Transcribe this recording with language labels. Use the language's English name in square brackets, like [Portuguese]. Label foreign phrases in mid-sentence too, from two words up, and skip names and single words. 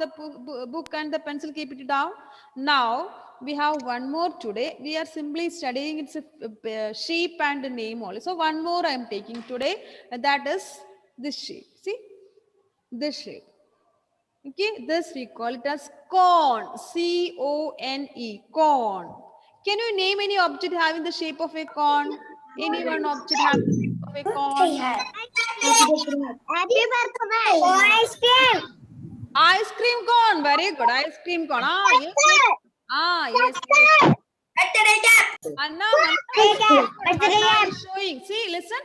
[English] The book and the pencil, keep it down. Now, we have one more today. We are simply studying its shape and name only. So, one more I am taking today. That is this shape. See? This shape. Okay, this we call it as cone. C-O-N-E, cone. Can you name any object having the shape of a cone? Any one object having the shape of a cone? Happy birthday. Ice cream. Ice cream cone. Very good. Ice cream cone. Yes. Anna is showing. See, listen.